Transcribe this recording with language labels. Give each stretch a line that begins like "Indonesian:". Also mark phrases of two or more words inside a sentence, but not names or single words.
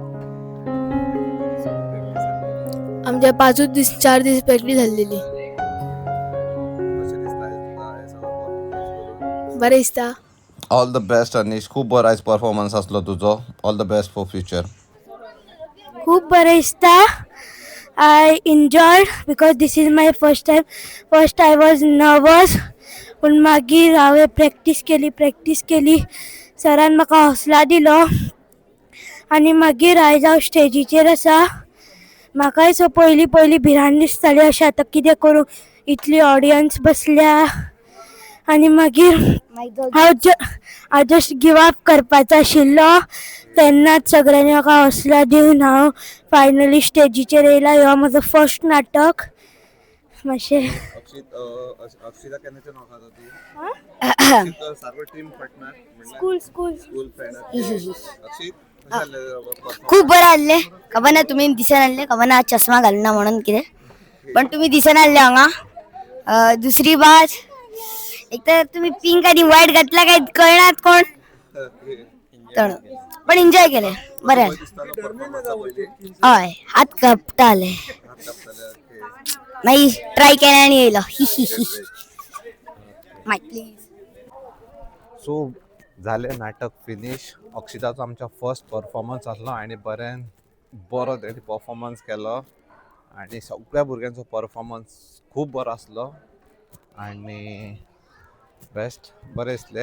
Konkani: आमच्या 4 दीस प्रॅक्टीस जाल्लेली. कशें दिसता हे सगळं performance? बरें दिसता.
English: All the best
Konkani: अनिश, खूप बरो आयज परफॉर्मन्स असलो तुजो.
English: All the best for future. खूप बरें दिसता. I enjoyed because this is my first time. First I was nervous,
Konkani: पूण मागीर हांवें प्रॅक्टीस केली. सरान म्हाका हौसला दिलो आनी मागीर आयज हांव स्टेजीचेर आसा. म्हाकाय सो पयली भिरांत दिसताली अशें आतां कितें करूं, इतली ऑडियन्स बसल्या. आनी मागीर हांव
English: just give up
Konkani: करपाचो आशिल्लो, तेन्नाच सगळ्यांनी म्हाका हौसला दिवन हांव फायनली स्टेजीचेर येयला. ह्यो म्हजो फर्स्ट नाटक. मातशें अक्षिता केन्नाच्यान वळखता तूं सारको टीम पार्टनर स्कूल फ्रेंड अक्षित खूप बरं आले. खबर ना तुम्ही दिसन आणले, खबर ना चष्मा घालना म्हणून कितें, पण तुम्ही दिसन आणले हांगा. दुसरी बात, एक तर तुम्ही पिंक आणि व्हाईट घातला काय कळनात कोण, पण एन्जॉय केले. बरें हय, हात कापताले मागीर ट्राय केले आणि येयलो.
English: mic please.
Konkani: सो झालें नाटक फिनिश. अक्षिताचो आमच्या फर्स्ट परफॉर्मन्स आसलो आनी बरो तेणी परफॉर्मन्स केलो आनी सगळ्या भुरग्यांचो परफॉर्मन्स खूब बरो आसलो आनी बेस्ट बरें दिसलें.